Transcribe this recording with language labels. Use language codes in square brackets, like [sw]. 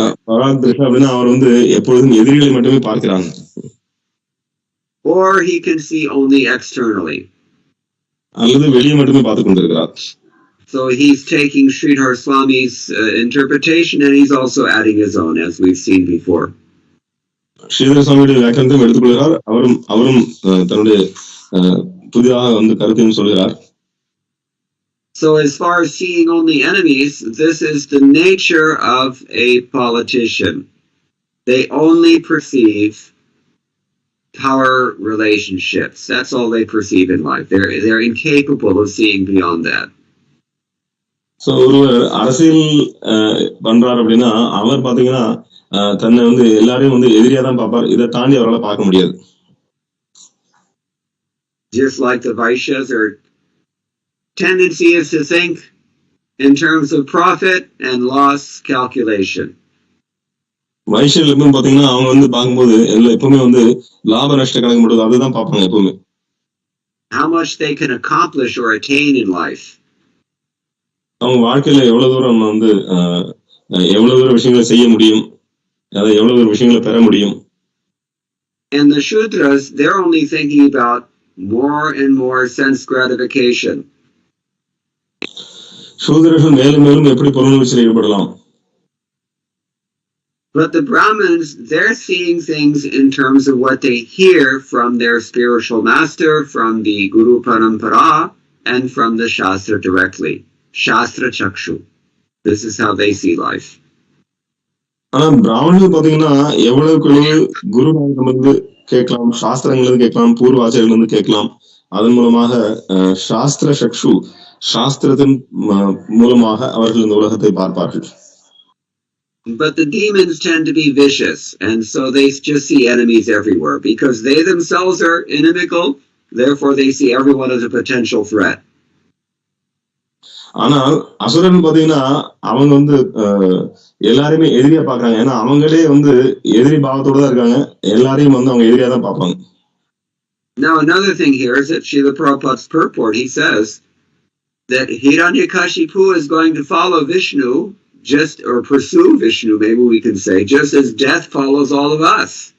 [ta] பராக்திருஷா அப்படின்னா அவர் எப்பொழுதும் எதிரிகளை மட்டுமே பார்க்கிறாங்க. [en] Or he can see only externally. [ta] அல்லது வெளியே மட்டுமே பார்த்து கொண்டிருக்கிறார். [en] So he's taking Sridhar Swami's interpretation and he's also adding his own, as we've seen before. [ta] Sridhar சுவாமியுடைய வியாக்கியானத்தையும் எடுத்துக்கொள்கிறார், அவரும் தன்னுடைய புதிதாக கருத்தையும் சொல்கிறார். [en] So as far as seeing only enemies, this is the nature of a politician. They only perceive power relationships. That's all they perceive in life. They're incapable of seeing beyond that. [ta] So ஒருவர் அரசியல் பண்றாரு அப்படின்னா அவர் பாத்தீங்கன்னா தன்னை வந்து எல்லாரையும் வந்து எதிரியா தான் பார்ப்பார். இதை தாண்டி அவரால் பார்க்க முடியாது. [en] Just like the Vaishyas, their tendency is to think in terms of profit and loss calculation. [ta] வைஷ்யர்கள் எப்பவும் பாத்தீங்கன்னா அவங்க வந்து பார்க்கும்போது எப்பவுமே வந்து லாப நஷ்ட கணக்கு மட்டும் அதுதான் பார்ப்பாங்க எப்பவுமே. [en] How much they can accomplish or attain in life. [ta] அவங்க வாழ்க்கையில எவ்வளவு தூரம் வந்து எவ்வளவு தூரம் விஷயங்களை செய்ய முடியும், அதை எவ்வளவு தூரம் விஷயங்களை பெற முடியும். [en] And the Shudras, they're only thinking about more and more sense gratification. [ta] சூத்திரர்கள் மேலும் மேலும் எப்படி பொருளுணர்ச்சியில் ஈடுபடலாம். [en] But the Brahmins, they're seeing things in terms of what they hear from their spiritual master, from the Guru Parampara, and from the Shastra directly. Shastra Chakshu. This is how they see life. [ta] ஆனா பிராமணர்கள் பாத்தீங்கன்னா எவ்வளவுக்கு குரு இருந்து கேட்கலாம், சாஸ்திரங்கள் கேட்கலாம், பூர்வாச்சாரியர்கள் இருந்து கேட்கலாம். அதன் மூலமாக சாஸ்திர சக்ஷு, சாஸ்திரத்தின் மூலமாக அவர்கள் இந்த உலகத்தை பார்ப்பார்கள். [en] But the demons tend to be vicious, and so they just see enemies everywhere because they themselves are inimical. Therefore, they see everyone as a potential threat. [ta] ஆனால் அசுரன் பாத்தீங்கன்னா அவங்க வந்து எல்லாரையுமே எதிரியா பாக்குறாங்க. ஏன்னா அவங்களே வந்து எதிரி பாவத்தோட தான் இருக்காங்க. எல்லாரையும் வந்து அவங்க எதிரியா தான் பார்ப்பாங்க. [en] Now another thing here is that Srila Prabhupada's purport, he says that Hiranyakashipu is going to follow Vishnu, just or pursue Vishnu, maybe we can say, just as death follows all of us.